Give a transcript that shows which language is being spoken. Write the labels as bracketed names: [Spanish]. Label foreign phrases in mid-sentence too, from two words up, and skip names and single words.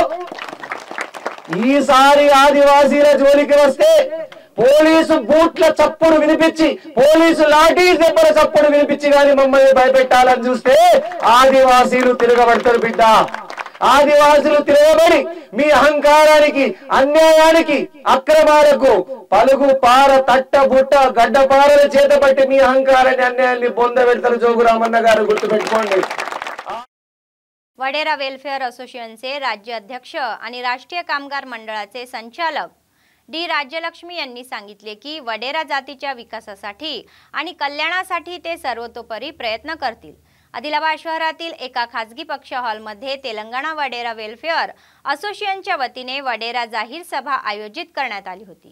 [Telugu] ఈసారి ఆదివాసీల జోలికి వస్తే పోలీసు బూట్ల చప్పుడు వినిపించి, పోలీసు లాఠీ దెబ్బల చప్పుడు వినిపించి గాని మమ్మల్ని భయపెట్టాలని చూస్తే ఆదివాసీలు తిరగబడతారు బిడ్డ। ఆదివాసులు తిరగబడి మీ అహంకారానికి, అన్యాయానికి, అక్రమాలకు పలుగు పార తట్ట బుట్ట గడ్డపారల చేతపట్టి మీ అహంకారాన్ని, అన్యాయాన్ని బొందబెడతారు జోగురామన్న గారు, గుర్తుపెట్టుకోండి। [Marathi] वडेरा वेलफेअर असोसिएशनचे राज्य अध्यक्ष आणि राष्ट्रीय कामगार मंडळाचे संचालक डी राज्यलक्ष्मी यांनी सांगितले की वडेरा जातीच्या विकासासाठी आणि कल्याणासाठी ते सर्वतोपरी प्रयत्न करतील। आदिलाबाद शहरातील एका खासगी पक्ष हॉलमध्ये तेलंगणा वडेरा वेलफेअर असोसिएशनच्या वतीने वडेरा जाहीर सभा आयोजित करण्यात आली होती।